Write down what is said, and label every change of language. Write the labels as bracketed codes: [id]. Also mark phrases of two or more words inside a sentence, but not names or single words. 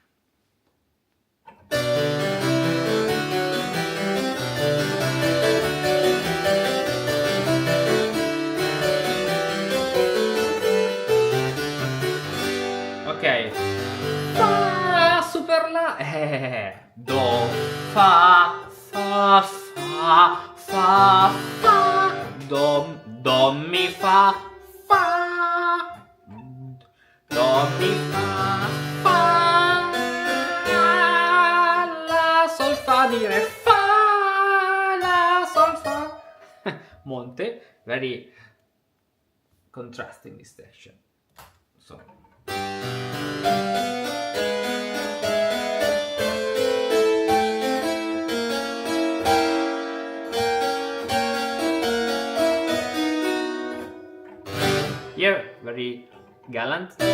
[en] Ok, Fa, super La, Do, Fa, Fa, Fa, Fa, Fa, Do, Mi, Fa, Fa, Do, Mi, Fa, Fa, La, Sol, Fa, Mi, Re, Fa, La, Sol, Fa. Monte, very contrasting this section. So. Here, very gallant.